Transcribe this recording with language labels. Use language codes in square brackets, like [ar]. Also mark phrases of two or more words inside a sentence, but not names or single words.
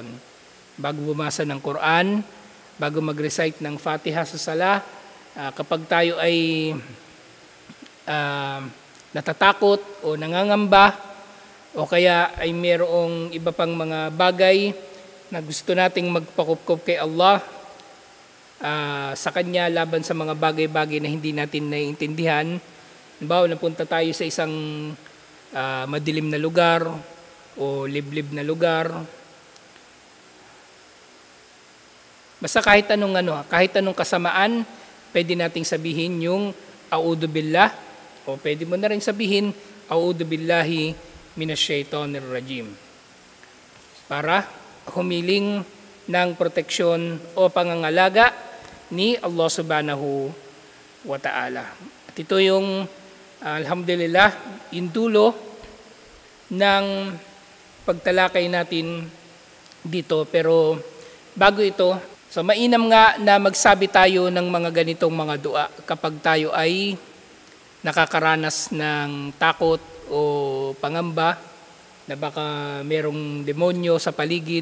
[tl] Bago bumasa ng Quran, bago mag-recite ng Fatiha sa Salah, kapag tayo ay natatakot o nangangamba, o kaya ay mayroong iba pang mga bagay na gusto nating magpakupkup kay Allah sa Kanya laban sa mga bagay-bagay na hindi natin naiintindihan. Halimbawa, napunta tayo sa isang madilim na lugar o liblib na lugar. Basta kahit anong kasamaan, pwede nating sabihin yung [ar] أعوذ بالله, [tl] o pwede mo na rin sabihin [ar] أعوذ بالله من الشيطان الرجيم, [tl] para humiling ng proteksyon o pangangalaga ni [ar] الله سبحانه وتعالى. [tl] At ito yung alhamdulillah, yung dulo ng pagtalakay natin dito. Pero bago ito, so mainam nga na magsabi tayo ng mga ganitong mga dua kapag tayo ay nakakaranas ng takot o pangamba na baka merong demonyo sa paligid.